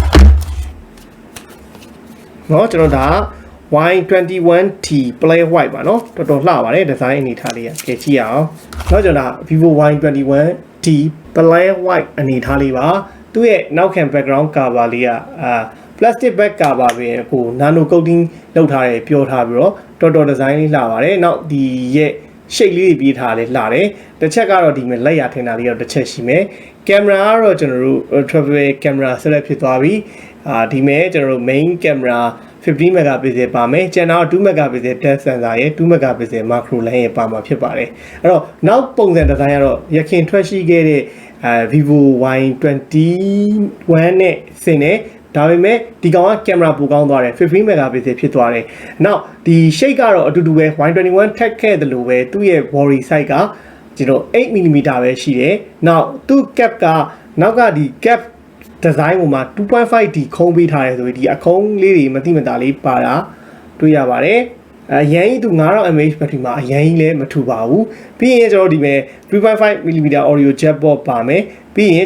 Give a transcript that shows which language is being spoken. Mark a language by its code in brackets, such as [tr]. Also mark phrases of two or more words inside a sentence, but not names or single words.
[my] ။နော်ကျွန်တော်ဒါY21T Play White ပါနော်တော်တော်လှပါတယ်ဒီဇိုင်းအနေထားလေးကကြည့်ကြည့်အောင်နောက်ကျွန်တော် ViVO Y21T Play White အနေထားလေးပါ သူ့ရဲ့နောက်ခံ [en] background cover [my] လေးက [en] plastic back cover [my] ပဲကို [en] nano coating [my] လုပ်ထားတယ်ပြောထားပြီးတော့တော်တော်ဒီဇိုင်းလေးလှပါတယ်နောက်ဒီရဲ့ shape လေးတွေပြေးထားတယ်လှတယ်တစ်ချက်ကတော့ဒီမှာလက်ရထင်တာလေးတော့တစ်ချက်ရှိမယ်ကင်မရာကတော့ကျွန်တော်တို့ [en] travel camera [my] ဆက်လက်ဖြစ်သွားပြီဒီမဲ့ကျွန်တော်တို့ [en] main camera 15 megapixel [my] ပါမယ်ကျန်တော့ [en] 2 megapixel depth sensor [my] ရဲ့ [en] 2 megapixel macro lens [my] ရဲ့ပါမှာဖြစ်ပါတယ်အဲ့တော့နောက်ပုံစံဒီဇိုင်းကတော့ရခင်ထွက်ရှိခဲ့တဲ့ViVO Y21 နဲ့ဆင်နေဒါပေမဲ့ဒီကောင်ကကင်မရာပိုကောင်းသွားတယ်15 megapixel ဖြစ်သွားတယ်နောက်ဒီ shape ကတော့အတူတူပဲ Y21 ထက်ခဲ့တယ်လို့ပဲသူ့ရဲ့ [en] body size [my] ကကျွန်တော် 8mm ပဲရှိတယ်နောက်သူ့ cap ကနောက်ကဒီ [en] cap design [my] ပေါ်မှာ 2.5D ခုံးပေးထားတယ်ဆိုပြီးဒီအခုံးလေးတွေမတိမတာလေးပါတာတွေ့ရပါတယ်အရင်ကြီးသူ 9000 mAh ဘက်ထရီမှာအရင်ကြီးလည်းမထူပါဘူးပြီးရင်ကျွန်တော်ဒီမဲ့ 3.5mm [en] audio jack port [my] ပါမယ်ပြီးရင်